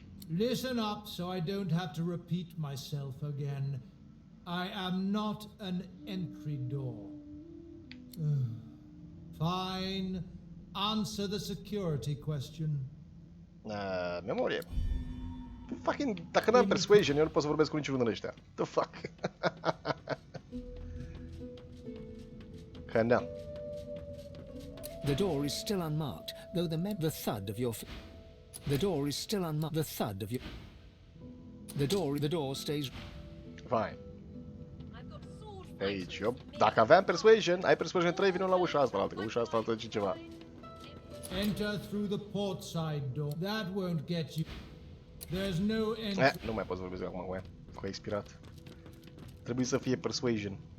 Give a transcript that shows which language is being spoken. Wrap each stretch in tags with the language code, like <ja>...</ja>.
<en>Listen up so I don't have to repeat myself again. I am not an entry door. Fine. Answer the security question.</en> <ro>Memorie. Fucking, dacă n-am persuasion, eu nu pot să vorbesc cu niciunul din ăștia.</ro> <en>The fuck?</en> <ro>Că n-am.</ro> <en>The door is still unmarked, though the thud of your... The door is still unmarked. The thud of your... The door stays... Fine. I've got sword</en> <ro>Pe aici. Eu, dacă aveam persuasion, ai persuasion 3, vină la ușa asta altă, că ușa asta altă zice ceva.</ro> <en>Enter through the port side door. That won't get you. There's no entry.</en> <ro>Nu mai pot să vorbesc acum cu ea, că a expirat. Trebuie să fie persuasion.</ro>